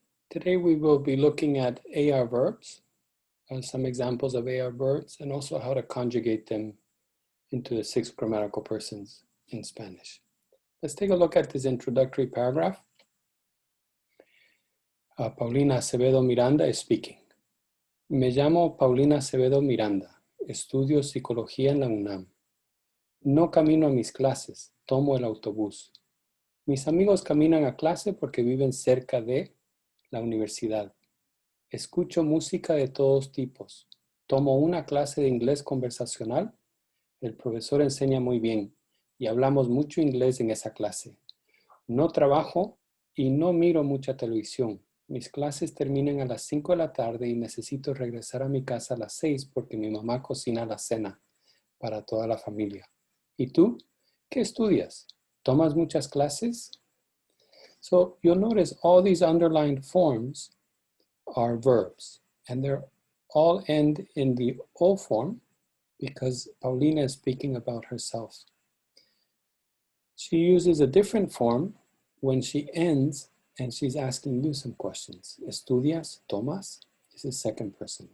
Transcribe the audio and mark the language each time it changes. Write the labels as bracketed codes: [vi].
[en] Today we will be looking at AR verbs, some examples of AR verbs, and also how to conjugate them into the 6 grammatical persons in Spanish. Let's take a look at this introductory paragraph. Paulina Acevedo Miranda is speaking. [es] Me llamo Paulina Acevedo Miranda. Estudio psicología en la UNAM. No camino a mis clases, tomo el autobús. Mis amigos caminan a clase porque viven cerca de la universidad. Escucho música de todos tipos. Tomo una clase de inglés conversacional. El profesor enseña muy bien y hablamos mucho inglés en esa clase. No trabajo y no miro mucha televisión. Mis clases terminan a las 5 de la tarde y necesito regresar a mi casa a las 6 porque mi mamá cocina la cena para toda la familia. ¿Y tú? ¿Qué estudias? ¿Tomas muchas clases? [en] So you'll notice all these underlined forms are verbs, and they're all end in the O form because Paulina is speaking about herself. She uses a different form when she ends and she's asking you some questions. [es] ¿Estudias? ¿Tomas? [en] This is second person.